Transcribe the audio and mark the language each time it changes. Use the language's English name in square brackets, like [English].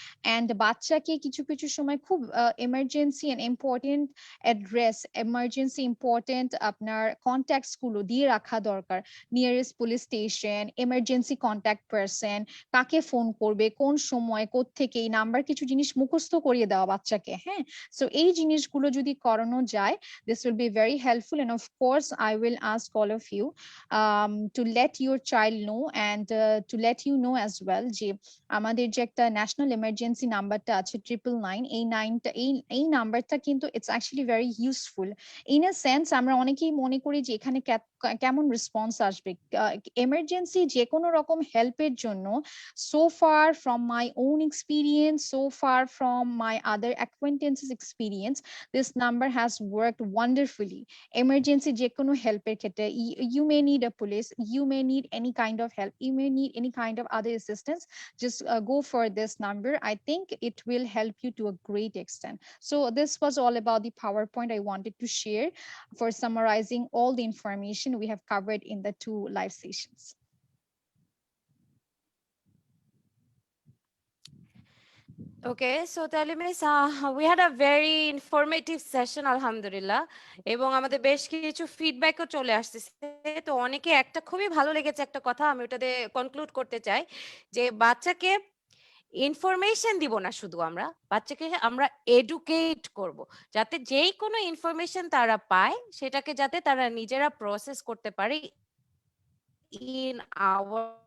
[Bangla] And বাচ্চাকে কিছু কিছু সময় খুব emergency and important address, emergency important আপনার কন্ট্যাক্টস গুলো দিয়ে রাখা দরকার। Nearest police station, emergency contact person, কাকে ফোন করবে, কোন সময়, কোত্থেকে, এই নাম্বার, কিছু জিনিস মুখস্থ করিয়ে দেওয়া বাচ্চাকে। হ্যাঁ, সো এই জিনিসগুলো যদি করানো যায়, [English] this will be very helpful. And of course I will ask all of you to let your child know, and to let you know as well, [Bangla] যে আমাদের যে একটা ন্যাশনাল এমার্জেন্সি নাম্বারটা আছে 999, এই নাইনটা এই নাম্বারটা কিন্তু [English] It's actually very useful. [Bangla] In a sense আমরা অনেকেই মনে করি যে এখানে কেমন রেসপন্স আসবে। এমার্জেন্সি যে কোনো রকম হেল্পের জন্য, [English] so far from my own experience, so far from my other acquaintances experience, this number has worked wonderfully. Emergency [Bangla] যে কোনো হেল্পের ক্ষেত্রে, [English] you may need a police, you may need any kind of help, you may need any kind of other assistance, just go for this number. I think it will help you to a great extent. So this was all about the PowerPoint I wanted to share for summarizing all the information we have covered in the two live sessions. [Bangla] Okay, so তাহলে miss [English] we had a very informative session [Bangla] আলহামদুলিল্লাহ, এবং আমাদের বেশ কিছু ফিডব্যাকও চলে আসতেছে। তো অনেকে একটা খুবই ভালো লেগেছে একটা কথা, আমি ওটাতে কনক্লুড করতে চাই, যে বাচ্চাকে ইনফরমেশন দিব না, শুধু আমরা বাচ্চাকে আমরা এডুকেট করব, যাতে যেই কোনো ইনফরমেশন তারা পায় সেটাকে যাতে তারা নিজেরা প্রসেস করতে পারে ইন আওয়ার